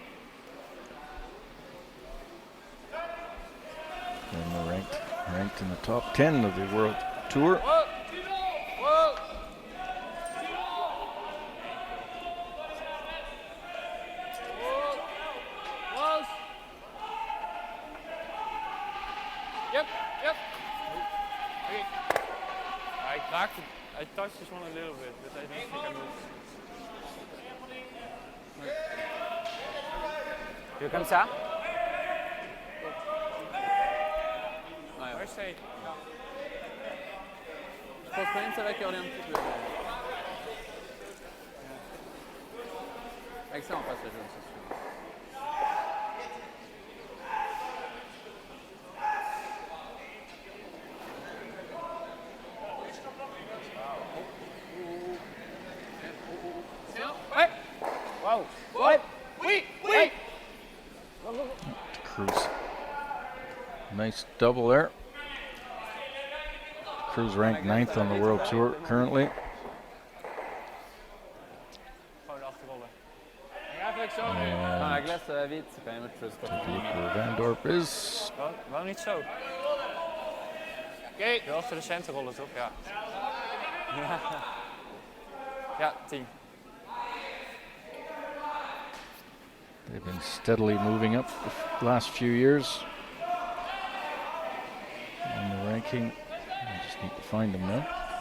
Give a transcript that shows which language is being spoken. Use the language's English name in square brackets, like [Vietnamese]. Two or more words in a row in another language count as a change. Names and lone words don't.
[English] And they're ranked in the top 10 of the World Tour. Whoa. Whoa. Close. Yep. Okay. [Dutch] Hij raakte, hij [English] touched this one a little bit, but I don't think I moved. [French] Tu veux comme ça? [Dutch] Waar is hij? [French] Je pense quand même que ça va curler un petit peu. Avec ça, on passe le jeu, c'est sûr. Ouais. Wow. Ouais! Oui. [English] Cruz. Nice double there. Cruz ranked 9th on the World Tour currently. [Dutch] Gewoon achterrollen. Eigenlijk zo. [French] Quand la [English] And [French] glace ça va vite, c'est quand même autre chose. [English] where Van Dorp is. [Dutch] Wou niet zo. Oké. Wel achter de center rollen toch? Ja. Ja, 10. [English] They've been steadily moving up the last few years in the ranking. I just need to find them now.